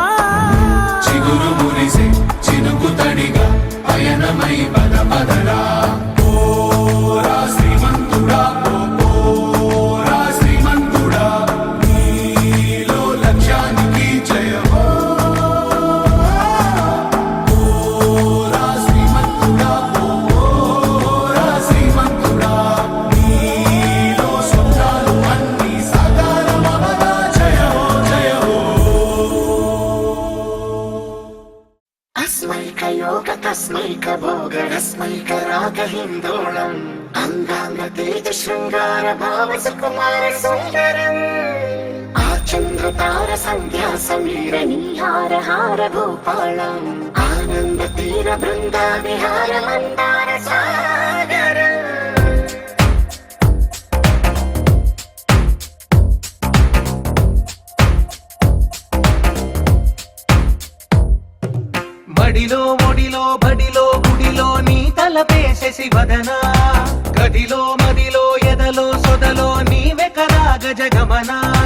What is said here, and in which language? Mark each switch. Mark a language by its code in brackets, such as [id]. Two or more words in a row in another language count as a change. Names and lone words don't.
[te] చిగురు మురిసే చినుకు తడిగా పయనమై పద పదరా ఓరా శ్రీమంతుడా ఓరా శ్రీమంతుడా నీలో లక్ష్యానికి జయమో ఓరా శ్రీమంతుడా ఓరా శ్రీమంతుడా నీలో స్వప్నాలు అన్నీ సాకారమవగా జయమో జయమో [sa] अस्मैकयोग तस्मैकभोगरस्मैकरागहिन्दोळम् अङ्गाङ्गतेज शृङ्गार भाव सुकुमार सुन्दरम् आचन्द्रतार सन्ध्या समीर नीहार हार भूपालम् आनन्द तीर बृन्दा विहार मन्दार सागरम् [te] బడిలో ఒడిలో బడిలో గుడిలో నీ తలపేసేసి వదనా గదిలో మదిలో ఎదలో సొదలో నీవే కదా గజగమనా